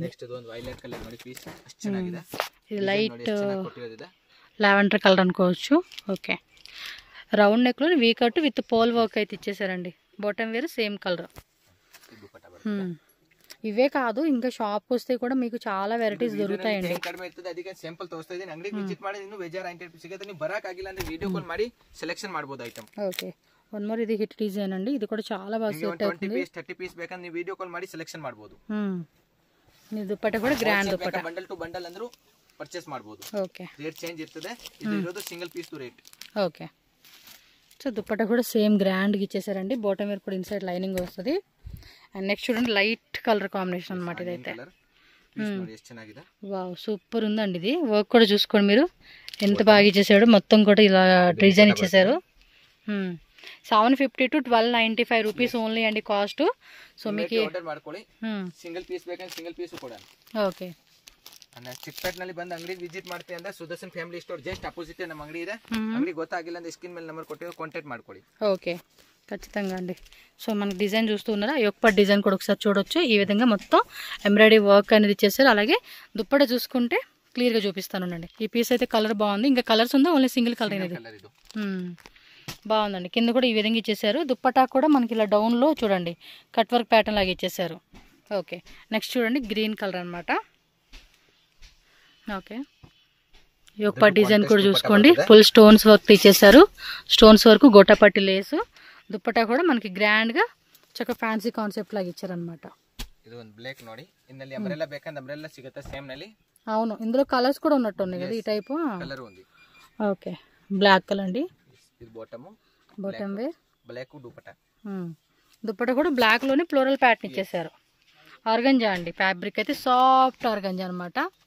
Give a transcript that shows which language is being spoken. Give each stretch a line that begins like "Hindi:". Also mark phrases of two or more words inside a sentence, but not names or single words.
Kannada: నెక్స్ట్ ಒಂದು
English: violet colour
Kannada: ನೋಡಿ పీస్ ಚೆನ್ನಾಗಿದೆ.
Telugu: ఇది
English: light lavender colour
Telugu: అనుకోవచ్చు. ఓకే,
English: round neck
Telugu: లో
English: V cut with pole work
Telugu: అయితే ఇచ్చేసారండి.
English: bottom wear same colour.
Telugu: ఇవే కాదు, ఇంకా షాప్ వస్తే కూడా మీకు చాలా వెరైటీస్ దొరుకుతాయండి.
Kannada: ಕಡಿಮೆ ಇರ್ತದೆ, ಅದಕ್ಕೆ ಸ್ಯಾಂಪಲ್ ತೋರಿಸ್ತಾ ಇದ್ದೀನಿ. ಅಂಗಡಿಗೆ ವಿಸಿಟ್ ಮಾಡಿ ಇನ್ನೂ ಬೇಜಾರು ಐಟಮ್ ಸಿಗುತ್ತೆ. ನೀವು ಬರಕಾಗಿಲ್ಲ ಅಂದ್ರೆ
English: video call
Kannada: ಮಾಡಿ ಸೆಲೆಕ್ಷನ್ ಮಾಡಬಹುದು ಐಟಮ್.
Telugu: ఓకే,
English: one more,
Telugu: ఇది
English: hit design
Telugu: అండి. ఇది కూడా చాలా బాగా సెట్ అవుతుంది.
Kannada: 20 పీస్ 30 పీస్ ಬೇಕಂದ್ರೆ ನೀವು
English: video call
Kannada: ಮಾಡಿ ಸೆಲೆಕ್ಷನ್ ಮಾಡಬಹುದು. ಈ ದುಪ್ಪಟ್ಟ ಕೂಡ ಗ್ರ್ಯಾಂಡ್ ದುಪ್ಪಟ್ಟ,
English: bundle to bundle
Kannada: ಅಂದ್ರೂ ಪರ್ಚೇಸ್ ಮಾಡಬಹುದು. ಓಕೆ,
English: rate change
Kannada: ಇರ್ತದೆ. ಇದು ಇರೋದು
English: single piece
Kannada: ರೇಟ್.
Telugu: ఓకే, సో దుప్పట్ట కూడా సేమ్ గ్రాండ్ గా ఇచ్చేసారండి.
English: bottom wear
Telugu: కూడా
English: inside lining
Telugu: వస్తుంది. అండ్ నెక్స్ట్ చూడండి,
English: light colour combination
Telugu: అన్నమాట ఇదైతే. వావ్, సూపర్ ఉందండి ఇది. వర్క్ కూడా చూసుకోండి మీరు, ఎంత బాగా ఇచ్చేసాడు. మొత్తం కూడా ఇలా డిజైన్ ఇచ్చేసారు. 750 to 1295
English: rupees only
Telugu: అండి కాస్ట్. సో మీకు
English: single piece
Kannada: ಬೇಕಂದ್ರೆ
English: single piece
Kannada: ಕೂಡ.
Telugu: ఓకే,
Kannada: ಚಿಕ್ಕಪೇಟೆನಲ್ಲಿ ಬಂದು ಅಂಗಡಿಗೆ ವಿಸಿಟ್ ಮಾಡ್ತೀವಿ ಅಂದ್ರೆ ಸುದರ್ಶನ್ ಫ್ಯಾಮಿಲಿ ಸ್ಟೋರ್
English: just opposite
Kannada: ನಮ್ಮ ಅಂಗಡಿ ಇದೆ. ಅಂಗಡಿ ಗೊತ್ತಾಗಿಲ್ಲ ಅಂದ್ರೆ ಸ್ಕ್ರೀನ್ ಮೇಲೆ ನಂಬರ್ ಕೊಟ್ಟಿರೋ ಕಾಂಟ್ಯಾಕ್ಟ್ ಮಾಡ್ಕೊಳ್ಳಿ.
Telugu: ఓకే, ఖచ్చితంగా అండి. సో మనకి డిజైన్ చూస్తున్నారా, యొక్క డిజైన్ కూడా ఒకసారి చూడొచ్చు. ఈ విధంగా మొత్తం
English: embroidery work
Telugu: అనేది ఇచ్చేసారు. అలాగే దుప్పట చూసుకుంటే క్లియర్ గా చూపిస్తానండి. ఈ పీస్ అయితే కలర్ బాగుంది. ఇంకా కలర్స్ ఉందా,
English: only single colour
Telugu: అనేది బాగుందండి. కింద కూడా ఈ విధంగా ఇచ్చేసారు. దుప్పటా కూడా మనకి ఇలా డౌన్ లో చూడండి
English: cut work pattern
Telugu: లాగా ఇచ్చేసారు. ఓకే, నెక్స్ట్ చూడండి,
English: green colour
Telugu: అనమాట. ఓకే, యొక్క డిజైన్ కూడా చూసుకోండి,
English: full stones work
Telugu: ఇచ్చేసారు.
English: stones work,
Telugu: గోటాపట్టి లేసు. దుప్పటా కూడా మనకి గ్రాండ్ గా చక్క
English: fancy concept
Telugu: లాగా ఇచ్చారనమాట.
Kannada: ಇದು ಒಂದು ಬ್ಲಾಕ್ ನೋಡಿ, ಇನ್ನಲ್ಲಿ ಅಂಬ್ರೆಲ್ಲಾ ಬೇಕಂದ್ರೆ ಅಂಬ್ರೆಲ್ಲಾ ಸಿಗುತ್ತೆ ಸೇಮ್ ನಲ್ಲಿ.
Telugu: అవును, ఇందులో కలర్స్ కూడా ఉన్నట్టు ఉన్నాయి కదా ఈ టైపు. కలర్ ఉంది. ఓకే,
English: black colour
Telugu: అండి. ఇది
English: bottom wear
Telugu: బ్లాక్ దుపట్టా. దుపట్టా కూడా బ్లాక్ లోనే
English: floral pattern
Telugu: ఇచ్చేసారు. ఆర్గంజా అండి, ఫ్యాబ్రిక్ అయితే
English: soft organza
Telugu: అనమాట.